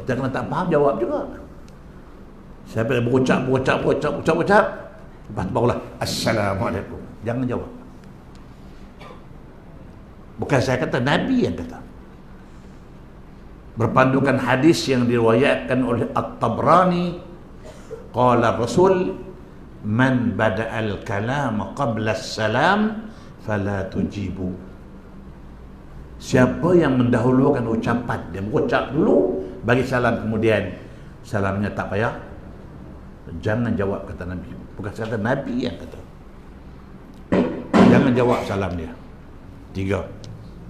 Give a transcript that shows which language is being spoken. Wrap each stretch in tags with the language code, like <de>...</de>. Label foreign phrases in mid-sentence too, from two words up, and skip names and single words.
<ms>Jangan tak faham jawab juga. Siapa yang berucap lepas barulah assalamualaikum, jangan jawab. Bukan saya kata, Nabi yang kata. Berpandukan hadis yang diriwayatkan oleh At-Tabrani,</ms> <ar>قال رسول من بدأ الكلام قبل السلام فلا تجيبوا.</ar> <ms>Siapa yang mendahulukan ucapan, dia berucap dulu bagi salam kemudian salamnya tak payah, jangan jawab, kata Nabi. Bukan kata Nabi yang kata. Jangan jawab salam dia. 3.</ms>